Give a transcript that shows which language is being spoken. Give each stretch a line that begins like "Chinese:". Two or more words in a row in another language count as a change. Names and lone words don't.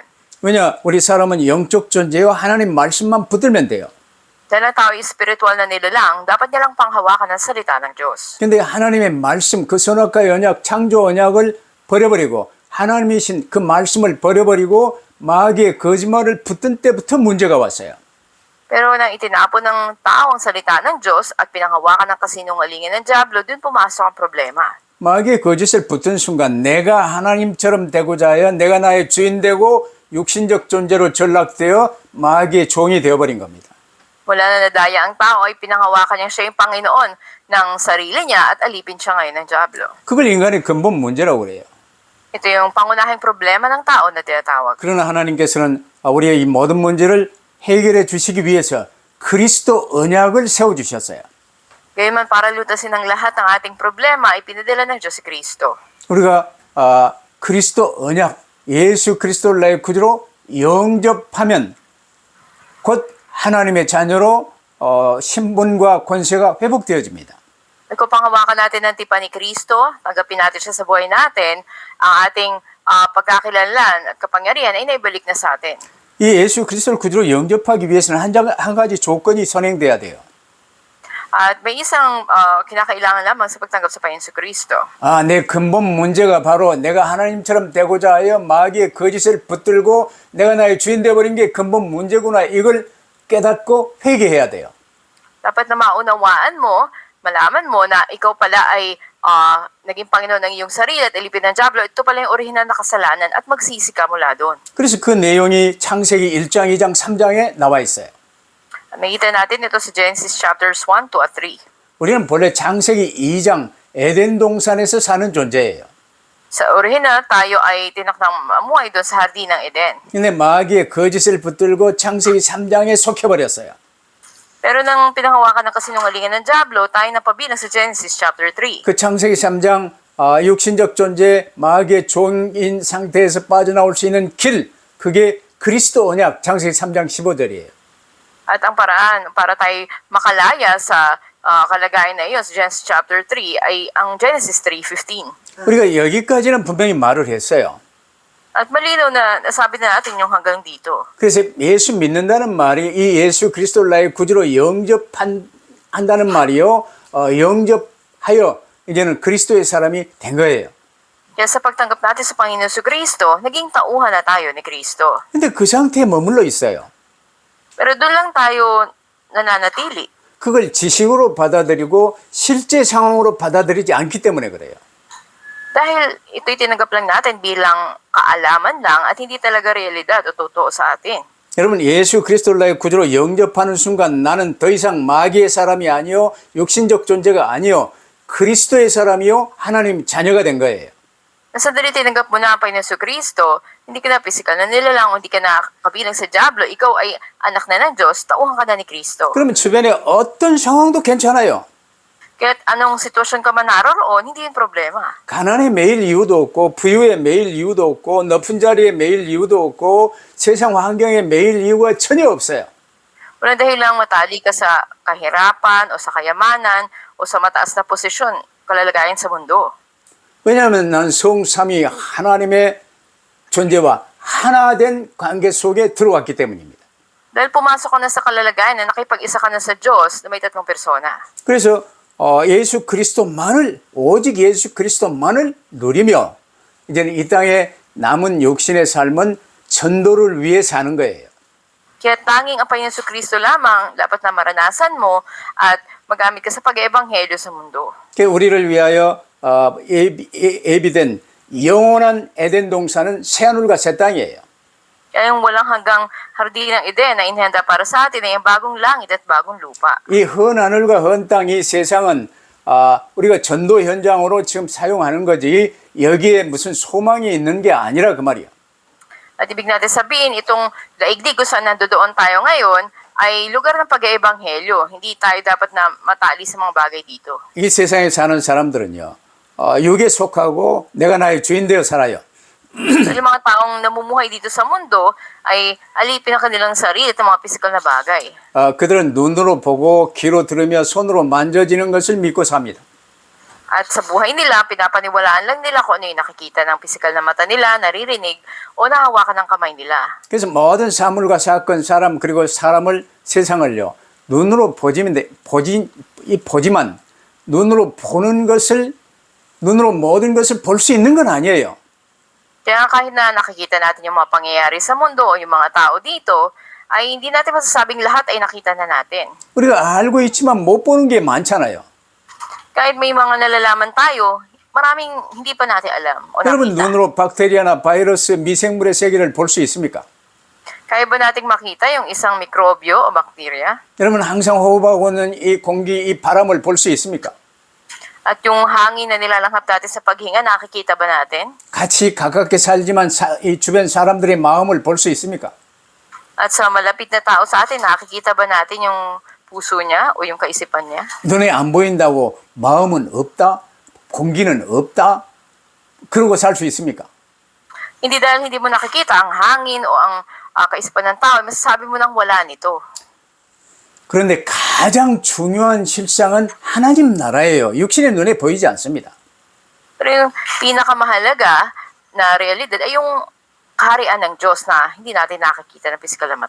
Korean: 왜냐? 우리 사람은 영적 존재와 하나님 말씀만 붙들면 돼요.
Filipino: Dahil ang tao ay spiritual na nilalang, dapat niya lang panghawakan ang salita ng Diyos.
Korean: 근데 하나님의 말씀, 그 선악과 언약, 창조 언약을 버려버리고 하나님이신 그 말씀을 버려버리고 마귀의 거짓말을 붙든 때부터 문제가 왔어요.
Filipino: Pero nang itinapon ng tao ang salita ng Diyos at pinanghawakan ng kasinungalingan ng Diablo, dun pumasok ang problema.
Korean: 마귀의 거짓을 붙은 순간 내가 하나님처럼 되고자 하여 내가 나의 주인 되고 육신적 존재로 전락되어 마귀의 종이 되어버린 겁니다.
Filipino: Mula na nadaya ang tao ay pinanghawakan niya siya yung Panginoon ng sarili niya at alipin siya ngayon ng Diablo.
Korean: 그걸 인간의 근본 문제라고 그래요.
Filipino: Ito yung pangunahing problema ng tao na tinatawag.
Korean: 그러나 하나님께서는 우리의 이 모든 문제를 해결해 주시기 위해서 그리스도 언약을 세워주셨어요.
Filipino: Gayunman para lutasin ang lahat ng ating problema ay pinadala ng Diyos si Kristo.
Korean: 우리가 그리스도 언약, 예수 그리스도를 나의 구주로 영접하면 곧 하나님의 자녀로 신분과 권세가 회복되어집니다.
Filipino: Kung panghawakan natin ng tipan ni Kristo, tanggapin natin siya sa buhay natin, ang ating pagkakakilanlan at kapangyarihan ay naibalik na sa atin.
Korean: 이 예수 그리스도를 구주로 영접하기 위해서는 한 가지 조건이 선행돼야 돼요.
Filipino: At may isang kinakailangan lamang sa pagtanggap sa Panginoon Kristo.
Korean: 내 근본 문제가 바로 내가 하나님처럼 되고자 하여 마귀의 거짓을 붙들고 내가 나의 주인 되어버린 게 근본 문제구나. 이걸 깨닫고 회개해야 돼요.
Filipino: Dapat na maunawaan mo, malaman mo na ikaw pala ay naging Panginoon ng iyong sarili at ilipin ng Diablo. Ito pala yung orihinal na kasalanan at magsisi ka mula doon.
Korean: 그래서 그 내용이 창세기 1장, 2장, 3장에 나와 있어요.
Filipino: Nakita natin ito sa Genesis chapters 1, 2 at 3.
Korean: 우리는 본래 창세기 2장 에덴 동산에서 사는 존재예요.
Filipino: Sa orihinal, tayo ay tinakdang mamuhay doon sa hardin ng Eden.
Korean: 근데 마귀의 거짓을 붙들고 창세기 3장에 속혀버렸어요.
Filipino: Pero nang pinanghawakan ng kasinungalingan ng Diablo, tayo napabilang sa Genesis chapter 3.
Korean: 그 창세기 3장 육신적 존재 마귀의 종인 상태에서 빠져나올 수 있는 길, 그게 그리스도 언약 창세기 3장 15절이에요.
Filipino: At ang paraan para tayo makalaya sa kalagayan na iyon sa Genesis chapter 3 ay ang Genesis 3:15.
Korean: 우리가 여기까지는 분명히 말을 했어요.
Filipino: At malinaw na nasabi na natin yung hanggang dito.
Korean: 그래서 예수 믿는다는 말이 이 예수 그리스도를 나의 구주로 영접한다는 말이요. 영접하여 이제는 그리스도의 사람이 된 거예요.
Filipino: Kaya sa pagtanggap natin sa Panginoon Kristo, naging tauhan na tayo ni Kristo.
Korean: 근데 그 상태에 머물러 있어요.
Filipino: Pero doon lang tayo nananatili.
Korean: 그걸 지식으로 받아들이고 실제 상황으로 받아들이지 않기 때문에 그래요.
Filipino: Dahil ito'y tinanggap lang natin bilang kaalaman lang at hindi talaga realidad o totoo sa atin.
Korean: 여러분 예수 그리스도를 나의 구주로 영접하는 순간 나는 더 이상 마귀의 사람이 아니요 육신적 존재가 아니요 그리스도의 사람이요 하나님 자녀가 된 거예요.
Filipino: Sandali tinanggap mo na ang Panginoon Kristo, hindi ka na pisikal na nilalang, hindi ka na kabilang sa Diablo, ikaw ay anak na ng Diyos, tauhan ka na ni Kristo.
Korean: 그러면 주변에 어떤 상황도 괜찮아요.
Filipino: Kaya't anong sitwasyon ka man naroon, hindi yung problema.
Korean: 가난에 매일 이유도 없고 부유에 매일 이유도 없고 높은 자리에 매일 이유도 없고 세상 환경에 매일 이유가 전혀 없어요.
Filipino: Walang dahilang matali ka sa kahirapan o sa kayamanan o sa mataas na posisyon, kalalagayan sa mundo.
Korean: 왜냐하면 난 성삼위 하나님의 존재와 하나된 관계 속에 들어왔기 때문입니다.
Filipino: Dahil pumasok ka na sa kalalagayan na nakipag-isa ka na sa Diyos na may tatlong persona.
Korean: 그래서 예수 그리스도만을 오직 예수 그리스도만을 누리며 이제는 이 땅에 남은 육신의 삶은 전도를 위해 사는 거예요.
Filipino: Kaya tanging ang Panginoon Kristo lamang dapat na maranasan mo at magamit ka sa pag-ebanghelyo sa mundo.
Korean: 우리를 위하여 예비된 영원한 에덴 동산은 새하늘과 새 땅이에요.
Filipino: Kaya yung walang hanggang hardin ng Eden na inihanda para sa atin ay ang bagong langit at bagong lupa.
Korean: 이 헌 하늘과 헌 땅 이 세상은 우리가 전도 현장으로 지금 사용하는 거지 여기에 무슨 소망이 있는 게 아니라 그 말이야.
Filipino: At ibig natin sabihin, itong daigdig kung saan nandoon tayo ngayon ay lugar ng pag-eebanghelyo. Hindi tayo dapat na matali sa mga bagay dito.
Korean: 이 세상에 사는 사람들은요. 육에 속하고 내가 나의 주인 되어 살아요.
Filipino: So, yung mga taong namumuhay dito sa mundo ay alipin ang kanilang sarili at mga physical na bagay.
Korean: 그들은 눈으로 보고 귀로 들으며 손으로 만져지는 것을 믿고 삽니다.
Filipino: At sa buhay nila, pinapaniwalaan lang nila kung ano yung nakikita ng pisikal na mata nila, naririnig, o nahawakan ng kamay nila.
Korean: 그래서 모든 사물과 사건, 사람 그리고 사람을 세상을요 눈으로 보지만 눈으로 보는 것을 눈으로 모든 것을 볼 수 있는 건 아니에요.
Filipino: Kaya kahit na nakikita natin yung mga pangyayari sa mundo o yung mga tao dito, ay hindi natin masasabing lahat ay nakita na natin.
Korean: 우리가 알고 있지만 못 보는 게 많잖아요.
Filipino: Kahit may mga nalalaman tayo, maraming hindi pa natin alam o
Korean: 여러분
Filipino: nakita.
Korean: 눈으로 박테리아나 바이러스, 미생물의 세계를 볼 수 있습니까?
Filipino: Kaya ba nating makita yung isang mikrobyo o bakterya?
Korean: 여러분 항상 호흡하고 있는 이 공기, 이 바람을 볼 수 있습니까?
Filipino: At yung hangin na nilalanghap natin sa paghinga, nakikita ba natin?
Korean: 같이 가깝게 살지만 이 주변 사람들의 마음을 볼 수 있습니까?
Filipino: At sa malapit na tao sa atin, nakikita ba natin yung puso niya o yung kaisipan niya?
Korean: 눈에 안 보인다고 마음은 없다? 공기는 없다? 그러고 살 수 있습니까?
Filipino: Hindi dahil hindi mo nakikita ang hangin o ang kaisipan ng tao, masasabi mo nang wala nito.
Korean: 그런데 가장 중요한 실상은 하나님 나라예요. 육신의 눈에 보이지 않습니다.
Filipino: Pero yung pinakamahalaga na realidad ay yung kaharian ng Diyos na hindi natin nakikita ng pisikal na mata.